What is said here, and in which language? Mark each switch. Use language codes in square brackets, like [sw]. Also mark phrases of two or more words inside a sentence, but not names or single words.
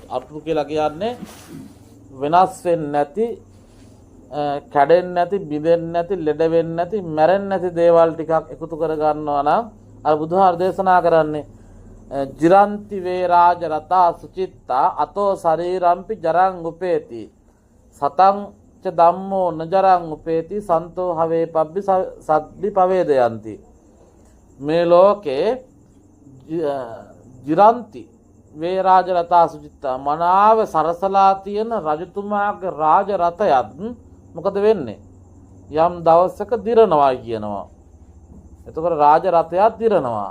[si] අරටු කියලා කියන්නේ වෙනස් වෙන්නේ නැති, කැඩෙන්නේ නැති, බිඳෙන්නේ නැති, ලෙඩ වෙන්නේ නැති, මැරෙන්නේ නැති දේවල් ටිකක් එකතු කර ගන්නවා නම් අර බුදුහාර දේශනා කරන්නේ [pi] ජිරන්ති වේරාජ රතා සුචිත්තා අතෝ ශරීරම්පි ජරං උපේති සතං ච ධම්මෝ නජරං උපේති සන්තෝ හවේ පබ්බි සද්දි පවේදයන්ති. [si] මේ ලෝකේ [pi] ජිරන්ති වේරාජ රතා සුචිත්තා [si] මනාව සරසලා තියෙන රජතුමාගේ රාජ රථයත් මොකද වෙන්නේ? යම් දවසක දිරනවා කියනවා. එතකොට රාජ රථයක් දිරනවා.